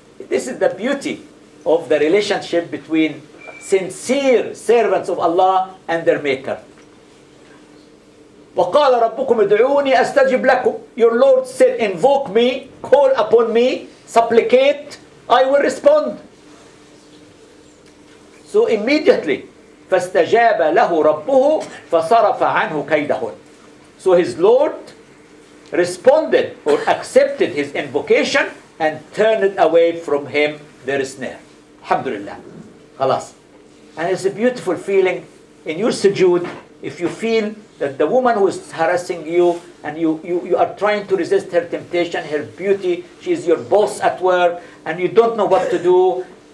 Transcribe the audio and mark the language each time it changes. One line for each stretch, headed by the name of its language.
English: This is the beauty of the relationship between sincere servants of Allah and their Maker.
Arabic: وَقَالَ رَبُّكُمْ ادْعُونِي أَسْتَجِبْ لَكُمْ.
English: Your Lord said, invoke me, call upon me, supplicate, I will respond. So immediately,
Arabic: فَاسْتَجَابَ لَهُ رَبُّهُ فَصَرَفَ عَنْهُ كَيْدَهُنْ.
English: So his Lord responded or accepted his invocation and turned away from him their snare. Alhamdulillah. Khalas. And it's a beautiful feeling in your sujood if you feel that the woman who is harassing you and you are trying to resist her temptation, her beauty, she is your boss at work and you don't know what to do.